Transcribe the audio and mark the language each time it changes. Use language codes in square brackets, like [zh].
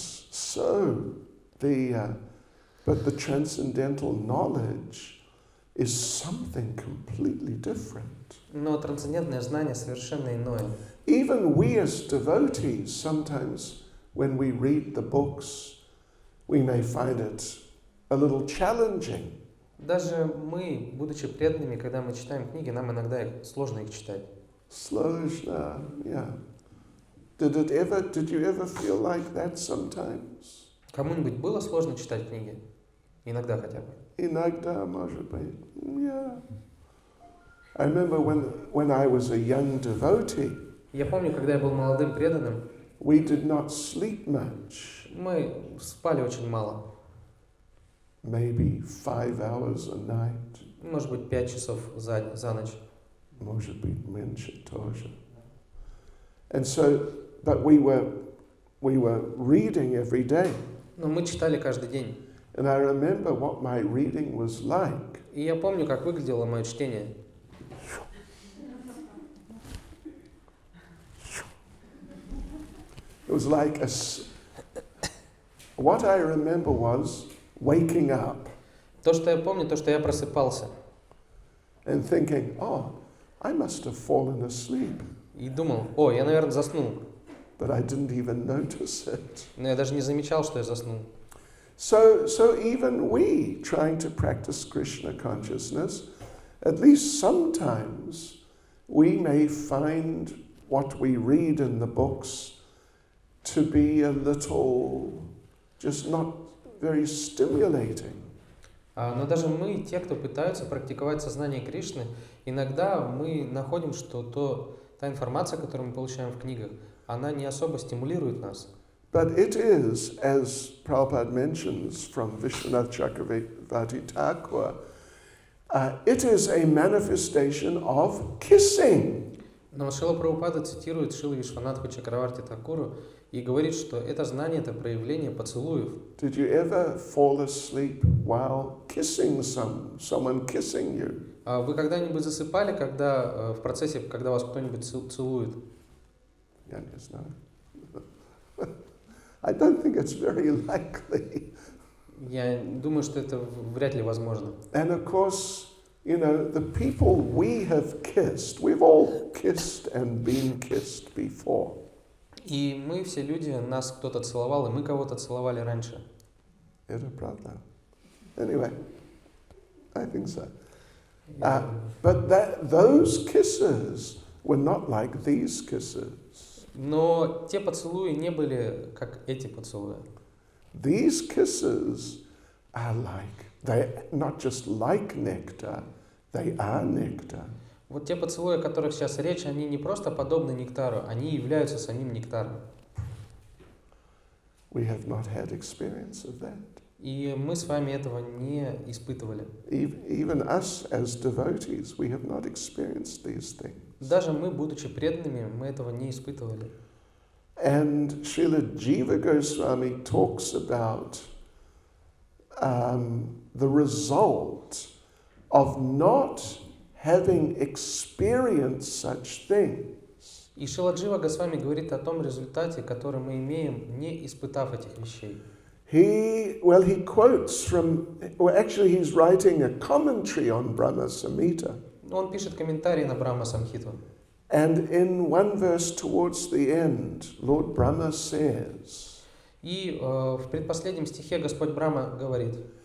[en] So, but the transcendental knowledge is something completely different. [ru] Но трансцендентное знание совершенно иное. [en] Even we as devotees, sometimes when we read the books, we may find it a little challenging. [ru] Даже мы, будучи преданными, когда мы читаем книги, нам иногда сложно их читать. Сложно, [en] yeah. Did you ever feel like that sometimes? [ru] Кому-нибудь было сложно читать книги? Иногда хотя бы. Иногда, может быть, yeah. [en] I remember when I was a young devotee, [ru] Я помню, когда я был молодым преданным, [en] we did not sleep much. [ru] мы спали очень мало. [en] Maybe 5 hours a night. [ru] Может быть, 5 часов за ночь. Может быть, меньше тоже. [en] And so, but we were reading every day. [ru] Но мы читали каждый день. [en] And I remember what my reading was like. [ru] И я помню, как выглядело мое чтение. [en] It was like what I remember was waking up. [ru] То, что я помню, то, что я просыпался. [en] And thinking, oh, I must have fallen asleep. [ru] И думал, я, наверное, заснул. [en] But I didn't even notice it. [ru] Но я даже не замечал, что я заснул. [en] So even we, trying to practice Krishna consciousness, at least sometimes we may find what we read in the books to be a little, just not very stimulating. [ru] Но даже мы, те, кто пытаются практиковать сознание Кришны, иногда мы находим, что та информация, которую мы получаем в книгах, она не особо стимулирует нас. [en] But it is, as Prabhupada mentions from Vishwanath Chakravarti Thakur, it is a manifestation of kissing. [ru] Но Шрила Прабхупада цитирует Шрилу Вишванатху Чакраварти Такуру и говорит, что это знание, это проявление поцелуев. [en] Did you ever fall asleep while kissing someone kissing you? [ru] Вы когда-нибудь засыпали, когда в процессе, когда вас кто-нибудь целует? Я не знаю. [en] I don't think it's very likely. [ru] Я думаю, что это вряд ли возможно. [en] And of course, the people we have kissed, we've all kissed and been kissed before. [ru] И мы все люди, нас кто-то целовал, и мы кого-то целовали раньше. Это правда. [en] Anyway, I think so. But those kisses were not like these kisses. [ru] Но те поцелуи не были как эти поцелуи. [en] These kisses are they're not just like nectar, they are nectar. [ru] Вот те поцелуи, о которых сейчас речь, они не просто подобны нектару, они являются самим нектаром. [en] We have not had experience of that. [ru] И мы с вами этого не испытывали. [en] Even us as devotees, we have not experienced these things. [ru] Даже мы, будучи преданными, мы этого не испытывали. [en] And Srila Jiva Goswami talks about the result of not having experienced such things. [ru] И Шрила Джива Госвами говорит о том результате, который мы имеем, не испытав этих вещей. [en] He quotes from, actually he's writing a commentary on Brahma Samhita. [ru] Он пишет комментарий на Брахма Самхиту. [en] And in one verse towards the end, Lord Brahma says [ru] И в предпоследнем стихе Господь Брахма говорит,